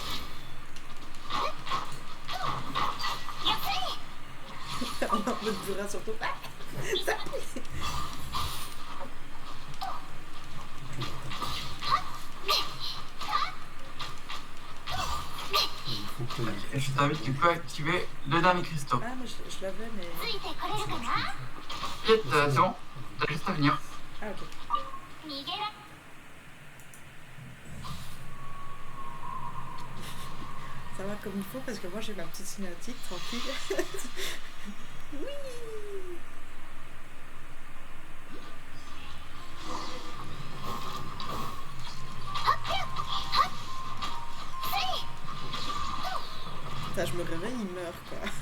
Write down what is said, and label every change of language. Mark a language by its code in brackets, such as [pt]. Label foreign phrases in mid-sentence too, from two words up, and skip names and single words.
[fr] On a un peu de burin surtout. Ah, ça pique. Il faut que Et je t'invite, tu peux activer le dernier cristaux. Ah, moi je l'avais, mais. [ja] ついてこれるかな。 [fr] T'inquiète, c'est bon. T'as juste à venir. Ah, ok. [ja] 逃げら [fr] Ça va comme il faut parce que moi j'ai ma petite cinématique tranquille. Oui. Putain, je me réveille, il meurt quoi.